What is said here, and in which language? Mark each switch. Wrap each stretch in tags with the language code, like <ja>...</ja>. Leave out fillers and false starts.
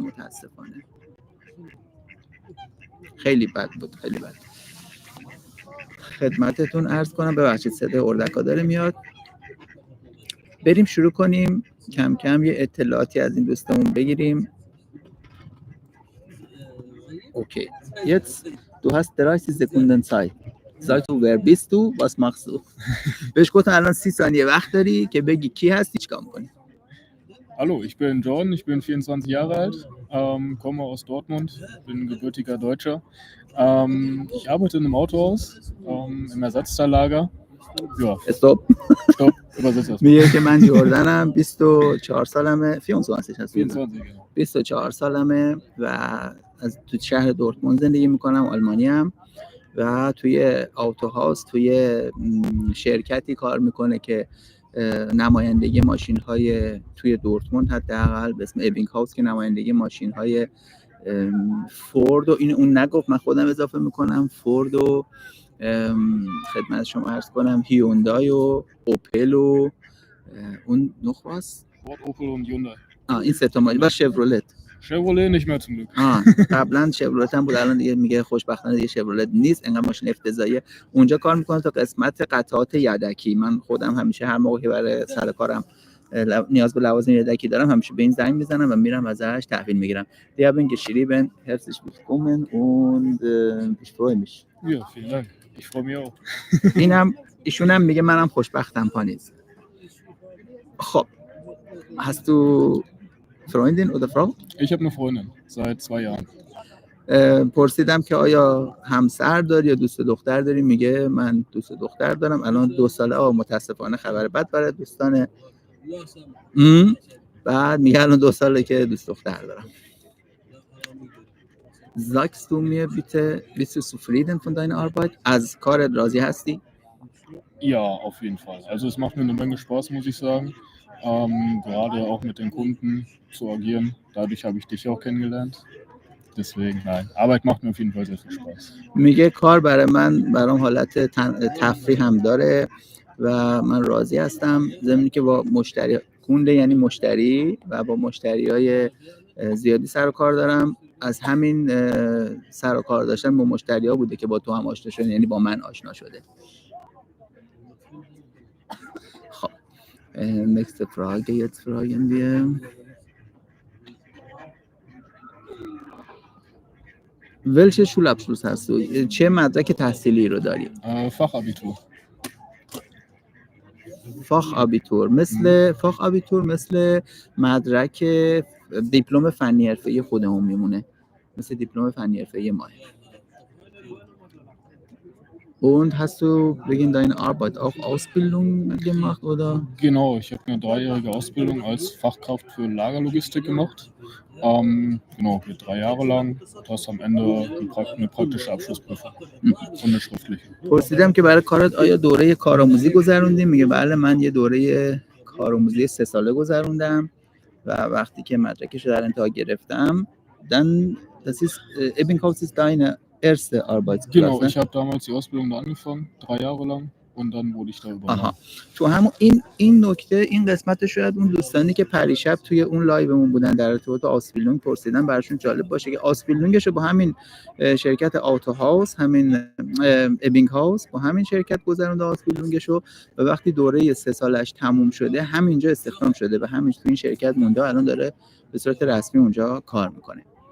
<fa>متاسفانه خیلی بد بود، خیلی بد. خدمتتون عرض کنم، ببخشید صدای اردکا داره میاد. بریم شروع کنیم کم کم یه اطلاعاتی از این دوستمون بگیریم. اوکی.</fa> <de>Jetzt du hast 30 Sekunden Zeit. Sag du wer bist du? Was machst du?</de> <fa>بهش گفتم الان 30 ثانیه وقت داری که بگی کی هستی، چیکار می‌کنی.</fa> <de>Hallo, ich bin Jordan, ich bin 24 Jahre alt, komme aus Dortmund, bin gebürtiger Deutscher. Ich arbeite in einem Autohaus, im Ersatzteillager. Ja. Stopp. Übersetzt erstmal.</de> <fa>میگه که من جردنم، 24 سالمه، 24 هست. 24 سالمه و از تو شهر دورتموند زندگی میکنم، آلمانیم و توی آتوهاوس، توی شرکتی کار میکنه که نمایندگی ماشین‌های توی دورتموند حداقل به اسم ابینگ هاوس که نمایندگی ماشین‌های فورد و این اون نگفت، من خودم اضافه میکنم، فورد و خدمت شما عرض کنم هیوندای و اوپل و اون نخبه است اوپل و هیوندای، این سه تا ماشین و شورولت.</fa> <de>شورولت nicht mehr zum Glück.</de> <fa>قبلا شورولت هم بود، الان دیگه میگه خوشبختانه دیگه شورولت نیست، انقدر ماشین افتضاحیه. اونجا کار میکنه تا قسمت قطعات یدکی. من خودم همیشه هر موقعی برای سر کارم نیاز به لوازم یدکی دارم همیشه به این زنگ میزنم و میرم ازش تحویل میگیرم.</fa> <de>Die haben geschrieben, herzlich willkommen und ich freue mich. Ja, vielen Dank. Ich freue mich auch.</de> <fa>اینم ایشون هم میگه منم خوشبختم پانیز.</fa> <de>خب hast du Freundin oder Frau? Ich habe eine Freundin seit 2 Jahren.</de> <fa>پرسیدم که آیا همسر داری یا دوست دختر داری؟ میگه من دوست دختر دارم، الان 2 ساله. متاسفانه خبر بد برای دوستان. بعد میگه الان 2 ساله که دوست دختر دارم.</fa> <de>Sagst du mir bitte, bist du zufrieden von deiner Arbeit?</de> <fa>از کارت راضی هستی؟</fa> <de>Ja, auf jeden Fall. Also es macht mir eine Menge Spaß, muss ich sagen. Gerade auch mit den Kunden zu agieren. Dadurch habe ich dich auch kennengelernt. Deswegen, nein, Arbeit macht mir auf jeden Fall sehr viel Spaß.</de> <fa>میگه کار برام حالت تفریح هم داره و من راضی هستم. ضمنی که با مشتری کنده یعنی مشتری و با مشتریای زیادی سر و کار دارم. از همین سر و کار داشتن با مشتری‌ها بوده که با تو هم آشنا شده، یعنی با من آشنا شده.</fa> <de>خب nächste Frage jetzt fragen wir. welche Schulabschluss hast du?</de> <fa>چه مدرک تحصیلی رو داری؟</fa> <de>Fachabitur.</de> <fa>فاخ آبیتور مثل مدرک دیپلم فنی حرفه‌ای خودمون میمونه، مثل دیپلم فنی حرفه‌ای ماه.</fa> <de>Und hast du wegen deiner Arbeit auch Ausbildung gemacht, oder? Genau, ich habe eine 3-jährige Ausbildung als Fachkraft für Lagerlogistik gemacht. Genau, geht 3 Jahre lang. Du hast am Ende eine praktische Abschlussprüfung und eine schriftliche.</de> <fa>پرسیدم که برای کارت آیا دوره کارآموزی گذروندی؟ میگه بله، من یه دوره کارآموزی 3 ساله گذروندم و وقتی که مدرکش رو در انتها گرفتم</fa> <de>dann das ist Ebbinghaus ist deine erste Arbeitsplatz. Genau, ich habe damals die Ausbildung da angefangen, 3 Jahre lang. Und dann wurde ich da übernommen.</de> <fa>آها، تو همون این نکته، این قسمت شاید اون دوستانی که پریشب توی اون لایومون بودن در ارتباط آسپیلونگ پرسیدن براشون جالب باشه که آسپیلونگش رو با همین شرکت آتو هاوس، همین ابینگ هاوس، با همین شرکت گذرونده آسپیلونگش رو و وقتی دوره 3 سالش تموم شده همینجا استخدام شده و همین تو این شرکت مونده، الان داره به صورت رسمی اونجا کار میکنه.</fa>